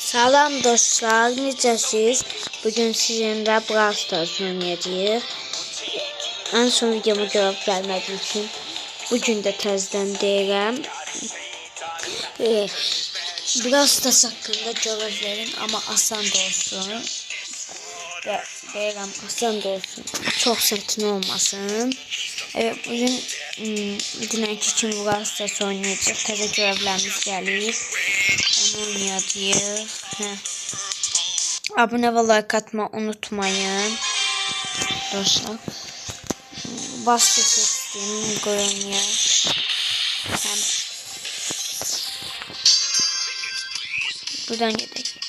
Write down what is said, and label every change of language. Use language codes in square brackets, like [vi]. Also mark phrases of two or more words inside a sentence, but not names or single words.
[az] Salam dostlar, necəsiz? Bugün sizinlə Brawl Stars oynayacağıq. [tr] En son videoma cevap vermediğim için bugün de təzədən deyirəm. Brawl Stars hakkında cevap verin ama asan da olsun. [az] Deyirəm asan da olsun, çox çətin olmasın. [tr] Evet, bugün dünənki kimi Brawl Stars oynayacağıq. [az] Təzə görevlərimiz gəlir. Onu oynayacağıq. [tr] Abone ve like atmayı unutmayın. Dostlar. Bastı seçtim. Goyanya. Buradan gidelim.